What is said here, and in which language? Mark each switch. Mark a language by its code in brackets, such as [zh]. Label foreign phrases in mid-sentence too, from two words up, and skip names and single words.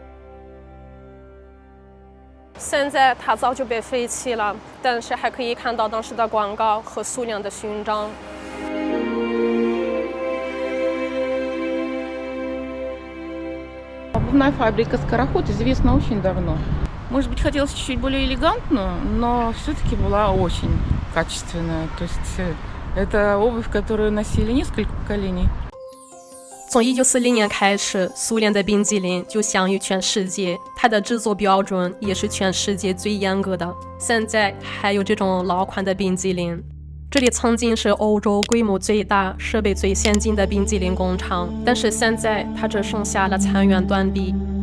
[zh] 现在它早就被废弃了，但是还可以看到当时的广告和苏联的勋章。 [ru] Обувная фабрика «Скороход» известна очень давно. Может быть, хотелось чуть-чуть более элегантную, но все-таки была очень качественная. То есть это обувь, которую носили несколько поколений. [zh] 从1940年开始，苏联的冰激凌就享誉全世界，它的制作标准也是全世界最严格的。现在还有这种老款的冰激凌。这里曾经是欧洲规模最大、设备最先进的冰激凌工厂，但是现在它只剩下了残垣断壁。